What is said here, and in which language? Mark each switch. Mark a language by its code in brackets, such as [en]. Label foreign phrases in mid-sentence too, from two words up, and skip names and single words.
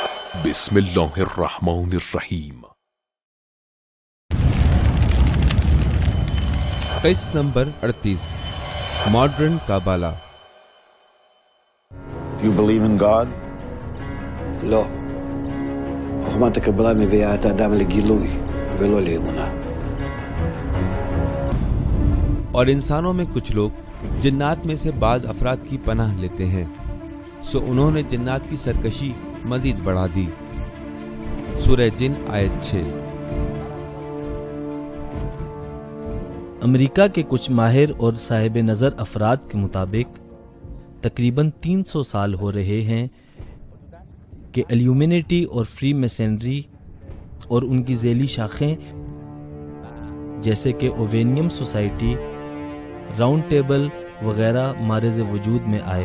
[ar] بسم اللہ الرحمن الرحیم۔ [ur] قسط نمبر 38 ماڈرن کابالا۔ [en] You believe in God? [he] לא. חוכמת הקבלה מביאה את האדם לגילוי ולא לאמונה. [ur] اور انسانوں میں کچھ لوگ جنات میں سے بعض افراد کی پناہ لیتے ہیں، سو انہوں نے جنات کی سرکشی مزید بڑھا دی۔ سورہ جن آیت 6۔ امریکہ کے کچھ ماہر اور صاحب نظر افراد کے مطابق تقریباً 300 سال ہو رہے ہیں کہ الیومینٹی اور فری میسنری اور ان کی ذیلی شاخیں جیسے کہ اووینیم سوسائٹی، راؤنڈ ٹیبل وغیرہ مارز وجود میں آئے۔